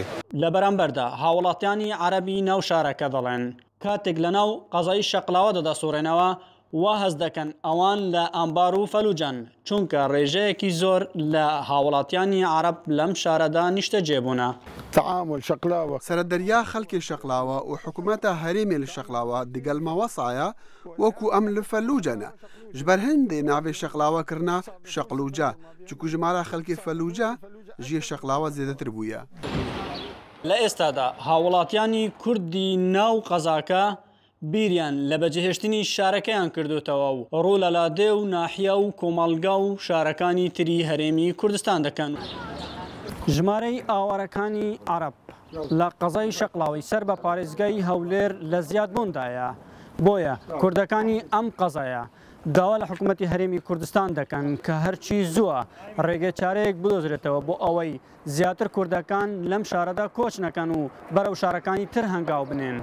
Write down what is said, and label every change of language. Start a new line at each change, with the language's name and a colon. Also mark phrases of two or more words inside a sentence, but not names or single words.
Central Kurdish: لە بەرامبەردا هاوڵاتیانی عەرەبی ناو شارەکە دەڵێن کاتێک لە ناو قەزای شەقڵاوە دەدەسوڕێنەوە وا هەز دەکەن ئەوان لە ئەمبار و فەلوجەن چونکە ڕێژەیەکی زۆر لە هاوڵاتیانی عەرەب لەم شارەدا نیشتە جێبوونە.
Kurdish: تعامل شەقڵاوە سەرەدەریا خەڵکی شەقڵاوە و حکوومەتە هەرێمی لە شەقڵاوە دگەلمەوەسایە وەکو ئەم لە فەلوجەنە ji ber hindê navê şeqlawa kirina şeqlûca çikû ji mala xelkê felûca jiyê şeqlawa zêdetir bûye.
Central Kurdish: لە ئێستادا هاوڵاتیانی کوردی ناو قەزاکە بیریان لە بەجێهێشتنی شارەکەیان کردوتەوە و ڕوو لە لادێ و ناحیە و کۆمەڵگا و شارەکانی تری هەرێمی کوردستان دەکەن. ژمارەی ئاوارەکانی عەرەب لە قەزای شەقڵاوی سەر بە پارێزگای هەولێر لە زیادبووندایە بۆیە کوردەکانی ئەم قەزایە داوا لە حکوومەتی هەرێمی کوردستان دەکەن کە هەرچی زووە ڕێگە چارەیەک بدۆزرێتەوە بۆ ئەوەی زیاتر کوردەکان لەم شارەدا کۆچ نەکەن و بەرەو شارەکانی تر هەنگاو بنێن.